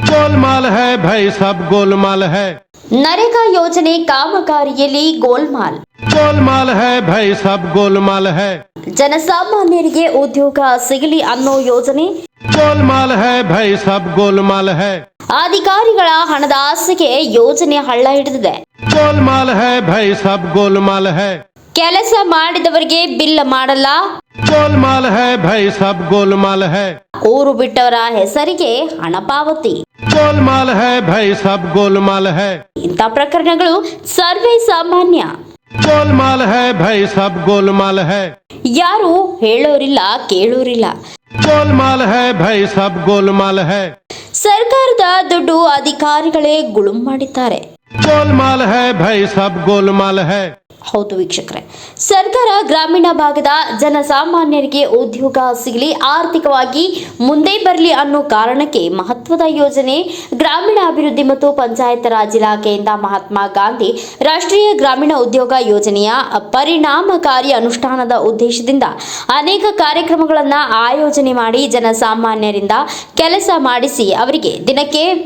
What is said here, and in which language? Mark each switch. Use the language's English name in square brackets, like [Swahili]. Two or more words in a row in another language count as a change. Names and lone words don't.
[Hindi] गोलमाल है भाई, सब गोलमाल है। [Kannada] ನರೇಗಾ ಯೋಜನೆ ಕಾಮಗಾರಿಯಲ್ಲಿ ಗೋಲ್ಮಾಲ್. [Hindi] गोलमाल है भाई, सब गोलमाल है। [Kannada] ಜನಸಾಮಾನ್ಯರಿಗೆ ಉದ್ಯೋಗ ಸಿಗಲಿ ಅನ್ನೋ ಯೋಜನೆ. [Hindi] गोलमाल है भाई, सब गोलमाल है। [Kannada] ಅಧಿಕಾರಿಗಳ ಹಣದ ಆಸೆಗೆ ಯೋಜನೆ ಹಳ್ಳ ಹಿಡಿದಿದೆ. [Hindi] गोलमाल है भाई, सब गोलमाल है। [Kannada] ಕೆಲಸ ಮಾಡಿದವರಿಗೆ ಬಿಲ್ ಮಾಡಲ್ಲ. [Hindi] गोलमाल है भाई, सब गोलमाल है। [Kannada] ಊರು ಬಿಟ್ಟವರ ಹೆಸರಿಗೆ ಹಣ ಪಾವತಿ. [Hindi] गोलमाल है भाई, सब गोलमाल है। [Kannada] ಇಂಥ ಪ್ರಕರಣಗಳು ಸರ್ವೇ ಸಾಮಾನ್ಯ. [Hindi] गोलमाल है भाई, सब गोलमाल है। [Kannada] ಯಾರು ಹೇಳೋರಿಲ್ಲ ಕೇಳೋರಿಲ್ಲ. [Hindi] गोलमाल है भाई, सब गोलमाल है। [Kannada] ಸರ್ಕಾರದ ದುಡ್ಡು ಅಧಿಕಾರಿಗಳೇ ಗುಳುಂ ಮಾಡಿದ್ದಾರೆ. [Hindi] गोलमाल है भाई, सब गोलमाल है। [Kannada] ಹೌದು ವೀಕ್ಷಕರೇ, ಸರ್ಕಾರ ಗ್ರಾಮೀಣ ಭಾಗದ ಜನಸಾಮಾನ್ಯರಿಗೆ ಉದ್ಯೋಗ ಸಿಗಲಿ, ಆರ್ಥಿಕವಾಗಿ ಮುಂದೆ ಬರಲಿ ಅನ್ನೋ ಕಾರಣಕ್ಕೆ ಮಹತ್ವದ ಯೋಜನೆ ಗ್ರಾಮೀಣಾಭಿವೃದ್ಧಿ ಮತ್ತು ಪಂಚಾಯತ್ ರಾಜ್ ಇಲಾಖೆಯಿಂದ ಮಹಾತ್ಮ ಗಾಂಧಿ ರಾಷ್ಟ್ರೀಯ ಗ್ರಾಮೀಣ ಉದ್ಯೋಗ ಯೋಜನೆಯ ಪರಿಣಾಮಕಾರಿ ಅನುಷ್ಠಾನದ ಉದ್ದೇಶದಿಂದ ಅನೇಕ ಕಾರ್ಯಕ್ರಮಗಳನ್ನು ಆಯೋಜನೆ ಮಾಡಿ ಜನಸಾಮಾನ್ಯರಿಂದ ಕೆಲಸ ಮಾಡಿಸಿ ಅವರಿಗೆ ದಿನಕ್ಕೆ